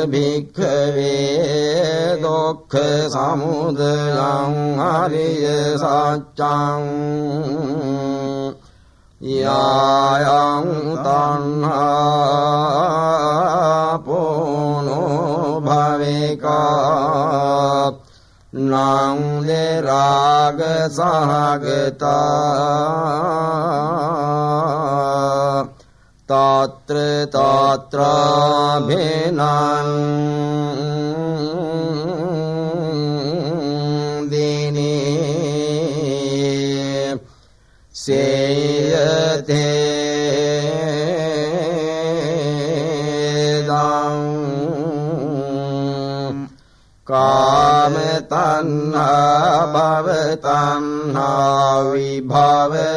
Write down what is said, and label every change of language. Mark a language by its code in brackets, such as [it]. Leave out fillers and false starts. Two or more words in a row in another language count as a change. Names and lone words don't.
[pi] භික්ඛවේ දුක්ඛ සමුදයං අරිය සත්‍යං යායං තණ්හා පොනෝ භවෙකා නං රාග සහගතා තත්‍ර තත්‍රාභිනං දිනේ සේයතේ දං කාම තණ්හා භව තණ්හා විභව